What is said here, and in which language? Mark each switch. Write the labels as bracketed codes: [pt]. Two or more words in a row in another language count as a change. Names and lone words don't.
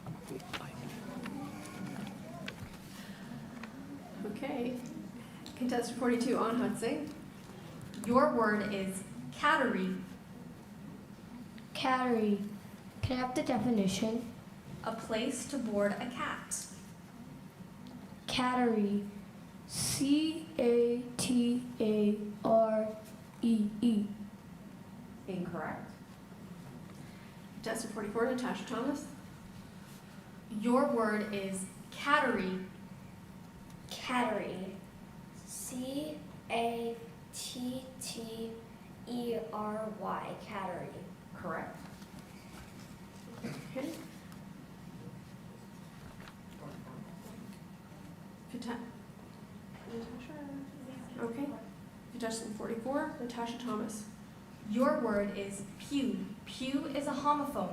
[en] Okay. Contestant 42 on Hudson. Your word is cattery. Cattery. Can I have the definition? A place to board a cat. Cattery. C-A-T-A-R-E-E. Incorrect. Contestant 44, Natasha Thomas. Your word is cattery. Cattery. C-A-T-T-E-R-Y. Cattery. Correct. Okay. Natasha. Okay. Contestant 44, Natasha Thomas. Your word is pew. Pew is a homophone.